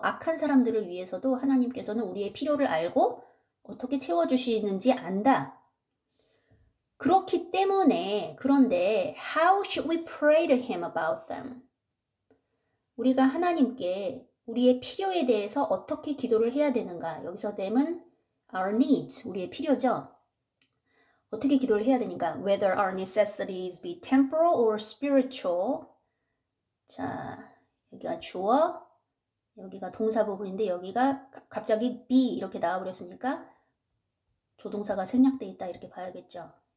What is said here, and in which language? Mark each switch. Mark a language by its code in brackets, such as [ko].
[ko] 악한 사람들을 위해서도 하나님께서는 우리의 필요를 알고 어떻게 채워주시는지 안다. 그렇기 때문에 그런데 [en] how should we pray to him about them? [ko] 우리가 하나님께 우리의 필요에 대해서 어떻게 기도를 해야 되는가? 여기서 them은 our needs, 우리의 필요죠. 어떻게 기도를 해야 되는가? [en] Whether our necessities be temporal or spiritual. [ko] 자, 여기가 주어, 여기가 동사 부분인데 여기가 갑자기 be 이렇게 나와버렸으니까 조동사가 생략돼 있다 이렇게 봐야겠죠.